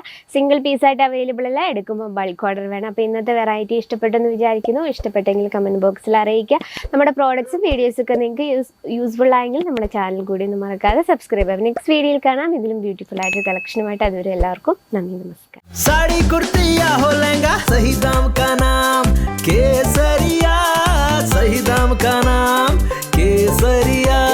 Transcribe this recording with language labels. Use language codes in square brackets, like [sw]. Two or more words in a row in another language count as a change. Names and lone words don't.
[ml] സിംഗിൾ പീസായിട്ട് അവൈലബിൾ അല്ല, എടുക്കുമ്പോൾ [en] bulk order [ml] വേണം. അപ്പോൾ ഇന്നത്തെ വെറൈറ്റി ഇഷ്ടപ്പെട്ടെന്ന് വിചാരിക്കുന്നു. ഇഷ്ടപ്പെട്ടെങ്കിൽ കമൻറ്റ് ബോക്സിൽ അറിയിക്കുക. നമ്മുടെ പ്രോഡക്ട്സും വീഡിയോസൊക്കെ നിങ്ങൾക്ക് യൂസ്ഫുൾ ആയെങ്കിൽ നമ്മുടെ ചാനൽ കൂടി ഒന്ന് മറക്കാതെ സബ്സ്ക്രൈബ് ചെയ്യാം. നെക്സ്റ്റ് വീഡിയോയിൽ കാണാം ഇതിലും ബ്യൂട്ടിഫുൾ ആയിട്ട് കളക്ഷനുമായിട്ട്. അതുവരെ എല്ലാവർക്കും നന്ദി, നമസ്കാരം. [hi] साड़ी कुर्ती या हो लहंगा, सही दाम का नाम केसरिया, सही दाम का नाम केसरिया.